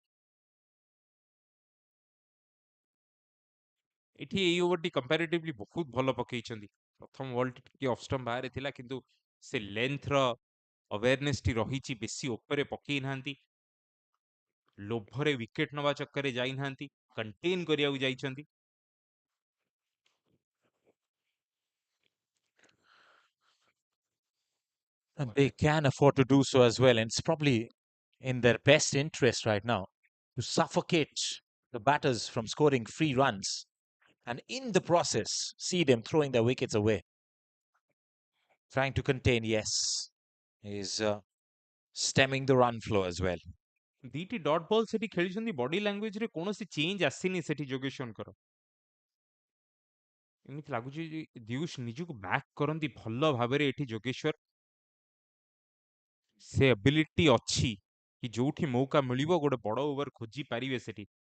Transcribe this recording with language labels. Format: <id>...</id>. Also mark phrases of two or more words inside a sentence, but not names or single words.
<or>ଏଠି ଏଇ ଓଭରଟି କମ୍ପାରେଟିଭଲି ବହୁତ ଭଲ ପକେଇଛନ୍ତି ପ୍ରଥମ ବଲଟି ଟିକେ</or> <en>off stump</en> <or>ବାହାରେ ଥିଲା କିନ୍ତୁ ସେ ଲେନ୍ଥର ଅୱେୟାରନେସ୍ ଟି ରହିଛି ବେଶୀ ଉପରେ ପକେଇ ନାହାନ୍ତି ଲୋଭରେ ୱିକେଟ୍ ନବା ଚକ୍କରରେ ଯାଇନାହାନ୍ତି କଣ୍ଟେନ୍ କରିବାକୁ ଯାଇଛନ୍ତି</or> <en>And they can afford to do so as well. And it's probably in their best interest right now to suffocate the batters from scoring free runs. And in the process, see them throwing their wickets away. Trying to contain, yes, is stemming the run flow as well.</en> <or>ଦିଟି</or> <en>dot ball</en> <or>ସେଠି ଖେଳିଛନ୍ତି ବଡି ଲାଙ୍ଗୁଏଜରେ କୌଣସି ଚେଞ୍ଜ ଆସିନି ସେଠି ଯୋଗେଶ୍ୱରଙ୍କର ଏମିତି ଲାଗୁଛି ଦିୟୁଷ ନିଜକୁ ବ୍ୟାକ୍ କରନ୍ତି ଭଲ ଭାବରେ ଏଠି ଯୋଗେଶ୍ୱର ସେ ଏବିଲିଟି ଅଛି କି ଯୋଉଠି ମୌକା ମିଳିବ ଗୋଟେ ବଡ ଓଭର ଖୋଜି ପାରିବେ ସେଠି</or>